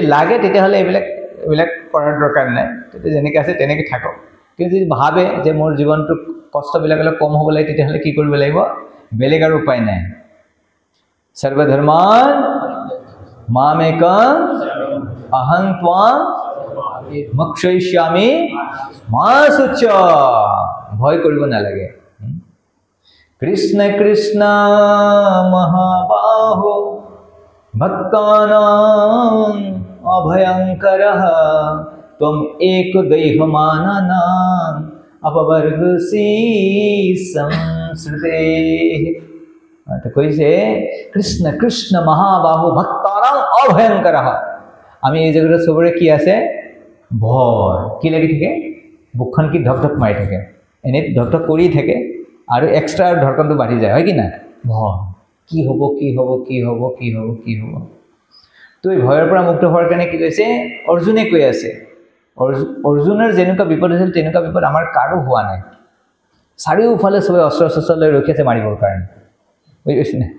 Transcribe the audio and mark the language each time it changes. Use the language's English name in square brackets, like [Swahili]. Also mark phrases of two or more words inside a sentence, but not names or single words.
[Assamese] লাগে তেতিয়াহলে এইবিলাক কৰাৰ দৰকাৰ নাই তেতিয়া যেনেকৈ আছে তেনেকৈ থাকক কিন্তু যদি ভাবে যে মোৰ জীৱনটো কষ্টবিলাক অলপ কম হ'ব লাগে তেতিয়াহলে কি কৰিব লাগিব বেলেগ আৰু উপায় নাই [Sanskrit] सर्वधर्मान मामेकं अहं त्वां मोक्षयिष्यामि मा शुच [Assamese] ভয় কৰিব নালাগে কৃষ্ণ কৃষ্ণ মহাবাহো [Sanskrit] भक्तानां अभयङ्करः त्वं एक दैवमाननां अपवर्गसि संस्कृते [Assamese] तो কৈছে [Sanskrit] कृष्ण कृष्ण महाबाहु भक्तानां अभयङ्करः [Assamese] আমি এই জগতৰ সবৰে কি আছে ভয় কি লাগি থাকে বুকখন কি ধকধক মাৰি থাকে এনে ধকধক কৰি থাকে আৰু এক্সট্ৰা ধৰকনটো বাঢ়ি যায় হয় কি না ভয় কি হ'ব কি হ'ব কি হ'ব কি হ'ব কি হ'ব তো এই ভয়ৰ পৰা মুক্ত হোৱাৰ কাৰণে কি কৈছে অৰ্জুনে কৈ আছে অৰ্জুনৰ যেনেকুৱা বিপদ আছিল তেনেকুৱা বিপদ আমাৰ কাৰো হোৱা নাই চাৰিওফালে সবে অস্ত্ৰ লৈ ৰখি আছে মাৰিবৰ কাৰণে বুজিছে না